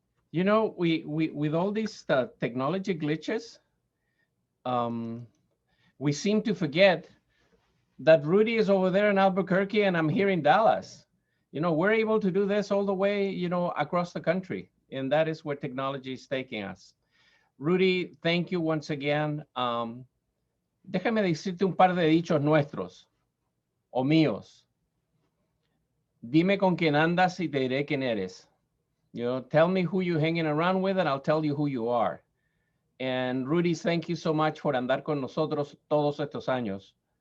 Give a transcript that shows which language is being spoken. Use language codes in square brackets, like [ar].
[en] You know, we with all these technology glitches, we seem to forget that Rudy is over there in Albuquerque and I'm here in Dallas. You know, we're able to do this all the way, you know, across the country. And that is where technology is taking us. Rudy, thank you once again. [es] Déjame decirte un par de dichos nuestros o míos. Dime con quién andas y te diré quién eres. [en] You know, tell me who you're hanging around with and I'll tell you who you are. And Rudy, thank you so much for [es] andar con nosotros todos estos años.